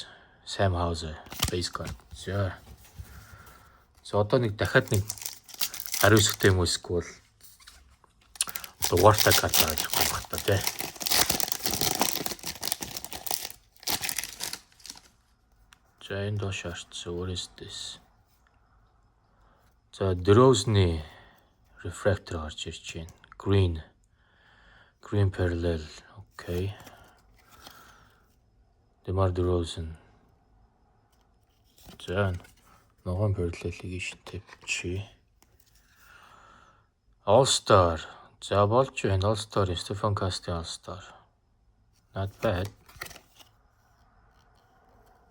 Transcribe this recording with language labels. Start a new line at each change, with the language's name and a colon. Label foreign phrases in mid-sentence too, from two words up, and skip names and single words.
English: Sam Hauser base card.
Mongolian: За одоо нэг дахиад нэг гар үсгтэй юм эсвэл дугаартай карт гарч ирэх байх та тий. За энэ доош харцсан.
English: What is this?
Mongolian: За DeRozan-ы refractor гарч ирж байна.
English: Green parallel. Okay. DeMar DeRozan.
Mongolian: За ногоон parallel-ийг шинтэй чи. All-Star. За болж байна.
English: All-Star, Stephon Castle All-Star. Not bad.